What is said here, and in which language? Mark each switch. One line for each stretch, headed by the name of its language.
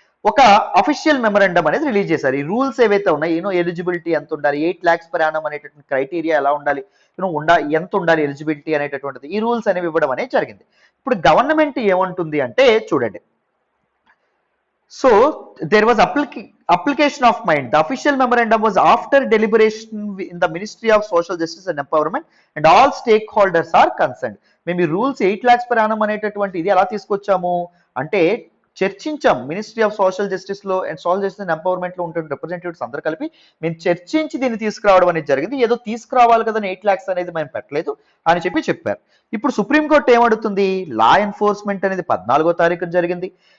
Telugu: ఒక official memorandum అనేది release చేశారు. ఈ రూల్స్ ఏవైతే ఉన్నాయి, ఎలిజిబిలిటీ ఎంత ఉండాలి, 8 lakhs per annum అనేటటువంటి క్రైటీరియా ఎలా ఉండాలి, ఎంత ఉండాలి ఎలిజిబిలిటీ అనేటటువంటిది, ఈ రూల్స్ అనేవి ఇవ్వడం అనేది జరిగింది. ఇప్పుడు గవర్నమెంట్ ఏమంటుంది అంటే చూడండి, so
English: there was application of mind. The official memorandum was after deliberation in the Ministry of Social Justice and Empowerment and all stakeholders are concerned.
Telugu: మేము ఈ రూల్స్ 8 lakhs per annum అనేటటువంటి ఇది ఎలా తీసుకొచ్చాము అంటే చర్చించాం. మినిస్ట్రీ ఆఫ్ సోషల్ జస్టిస్ లో and social justice and empowerment లో ఉంటున్న రిప్రజెంటేటివ్స్ అందరూ కలిపి మేము చర్చించి దీన్ని తీసుకురావడం అనేది జరిగింది. ఏదో తీసుకురావాలి కదా 8 lakhs అనేది మేము పెట్టలేదు అని చెప్పారు. ఇప్పుడు సుప్రీంకోర్టు ఏమడుతుంది? లా ఎన్ఫోర్స్మెంట్ అనేది 14వ తారీఖున జరిగింది.